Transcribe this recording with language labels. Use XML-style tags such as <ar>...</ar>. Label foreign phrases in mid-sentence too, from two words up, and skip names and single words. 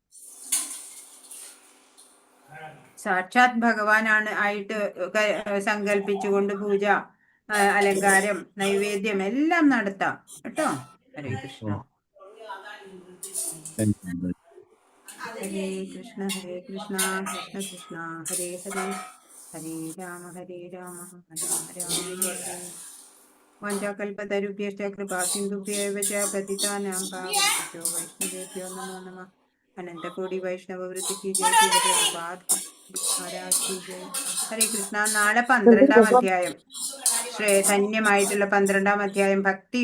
<ml>സാക്ഷാത് ഭഗവാനാണ് ആയിട്ട് സങ്കല്പിച്ചുകൊണ്ട് പൂജ, അലങ്കാരം, നൈവേദ്യം എല്ലാം നടത്താം കേട്ടോ.</ml> <sa>ഹരേ കൃഷ്ണ. ഹരേ കൃഷ്ണ ഹരേ കൃഷ്ണ കൃഷ്ണ കൃഷ്ണ ഹരേ ഹരേ, ഹരേ രാമ രാമ രാമ ഹരേ. വാഞ്ചാകൽപതരുഭ്യശ്ച കൃപാസിന്ധുഭ്യൈവ ച പതിതാനാം പാവനേഭ്യോ വൈഷ്ണവേഭ്യോ നമോ നമഃ.</sa> <ml>അനന്തകോടി വൈഷ്ണവവൃത്തിക്ക് ജയ. മഹാരാജ് ജയ.</ml> <sa>ഹരേ കൃഷ്ണ.</sa> <ml>നാളെ 12ാം അധ്യായം, ധന്യമായിട്ടുള്ള 12ാം അധ്യായം ഭക്തി</ml>